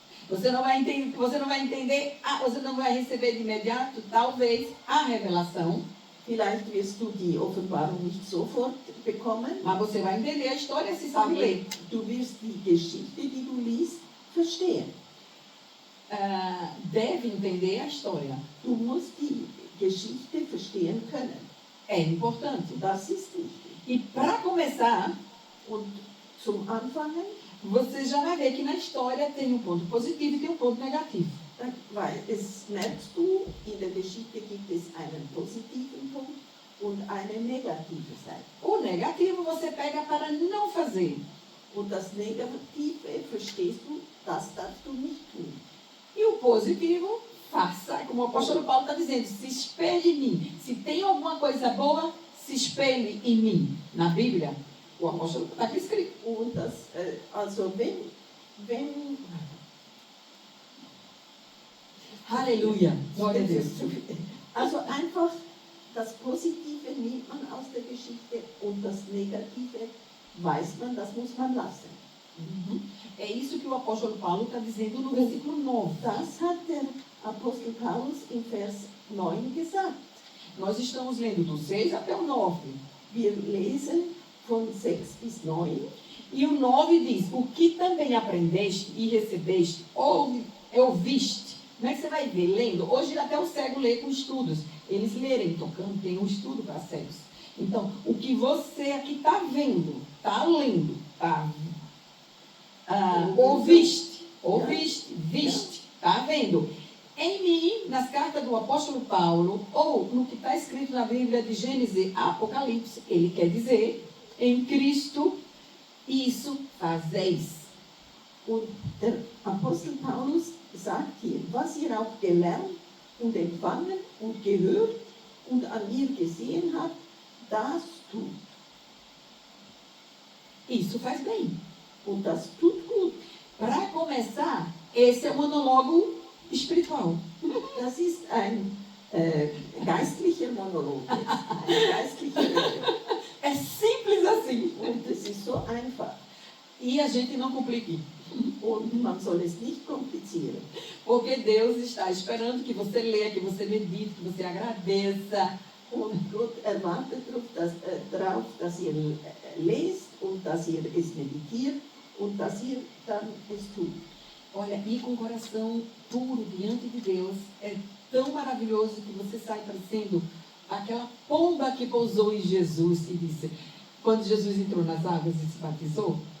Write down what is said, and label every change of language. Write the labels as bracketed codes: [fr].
[pt] Você não vai entender, você não vai receber de imediato, talvez, a revelação. [de] vielleicht wirst du die Offenbarung nicht sofort bekommen, [pt] Mas você vai entender a história se sabe [de] aber [pt] ler. [de] du wirst die Geschichte, die du liest, verstehen. [pt] Deve entender a história. [de] Du musst die Geschichte verstehen können. [pt] É importante. [de] Das ist wichtig. [pt] E para começar, [de] Und zum Anfangen, [pt] você já vai ver que na história tem um ponto positivo e tem um ponto negativo. [de] weil es merkst du, in der Geschichte gibt es einen positiven Punkt und eine negative Seite. [pt] O negativo você pega para não fazer. [de] Und das Negative verstehst du, das darfst du nicht tun. [pt] E o positivo, faça. Como o apóstolo Paulo está dizendo, se espelhe em mim. Se tem alguma coisa boa, se espelhe em mim. Na Bíblia, o apóstolo está aqui escrito. [de] Und das, also wenn [pt] Aleluia. Glória a Deus. [de] also einfach das Positive nimmt man aus der Geschichte und das Negative weiß man, das muss man lassen. Uhum. [pt] É isso que o apóstolo Paulo está dizendo no versículo 9. [de] Das hat der Apostel Paulus im Vers 9 gesagt. [pt] Nós estamos lendo do 6 até o 9. [de] Wir lesen von 6 bis 9. [pt] E o 9 diz, o que também aprendeste e recebeste, ouviste. Como é que você vai ver? Lendo. Hoje até o cego lê com estudos. Eles lerem, tocando, tem um estudo para cegos. Então, o que você aqui está vendo, está lendo, está ouviste, viste, está vendo. Em mim, nas cartas do apóstolo Paulo, ou no que está escrito na Bíblia de Gênesis a Apocalipse, ele quer dizer, em Cristo, isso fazeis. [de] Und der Apostel Paulus sagt hier, was ihr auch gelernt und empfangen und gehört und an mir gesehen habt, das tut. [pt] Isso faz bem. [de] Und das tut gut. [pt] Para começar, esse é o monólogo espiritual. [de] Das ist ein geistlicher Monolog, eine geistliche Rede. [pt] É simples assim. [de] Und es ist so einfach. [pt] E a gente não complique. [de] Und man soll es nicht komplizieren. [pt] Porque Deus está esperando que você leia, que você medite, que você agradeça. [de] Und Gott erwartet darauf, dass ihr lest und dass ihr es meditiert und dass ihr dann es tut. [pt] Olha, ir com o coração puro diante de Deus é tão maravilhoso que você sai parecendo aquela pomba que pousou em Jesus e disse, quando Jesus entrou nas águas e se batizou,